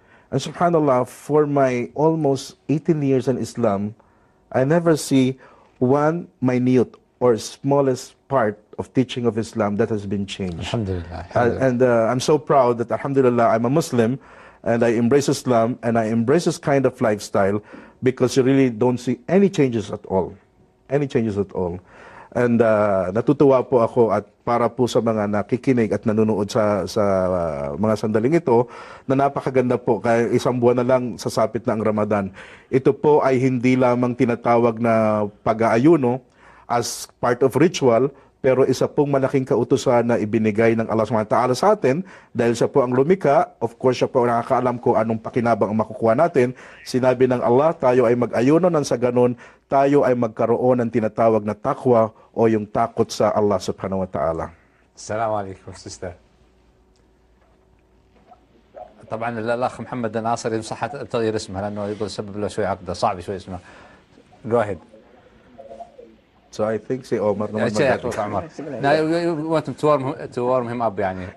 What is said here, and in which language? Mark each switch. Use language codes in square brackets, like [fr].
[en] And subhanAllah, for my almost 18 years in Islam, I never see one minute or smallest part of teaching of Islam that has been changed. Alhamdulillah. And I'm so proud that alhamdulillah, I'm a Muslim and I embrace Islam and I embrace this kind of lifestyle, because you really don't see any changes at all. Any changes at all. [tl] And natutuwa po ako, at para po sa mga nakikinig at nanonood sa mga sandaling ito, na napakaganda po, kaya isang buwan na lang sasapit na ang Ramadan. Ito po ay hindi lamang tinatawag na pag-aayuno [en] as part of ritual, [tl] Pero isa pong malaking kautusan na ibinigay ng Allah Subhanahu wa Ta'ala sa atin, dahil siya po ang lumika, of course siya po ang nakakaalam ko anong pakinabang ang makukuha natin. Sinabi ng Allah, tayo ay mag-ayuno nang sa ganun, tayo ay magkaroon ng tinatawag na takwa o yung takot sa Allah Subhanahu wa Ta'ala. [en] Assalamu alaikum, sister. [ar] طبعا الاخ محمد الناصر ينصح تغير اسمه لانه يقول سبب له شوي عقده صعب شوي اسمه [en] go ahead so I think say عمر [ar] نعم اتوقع عمر [en] now you want to warm him up [ar] يعني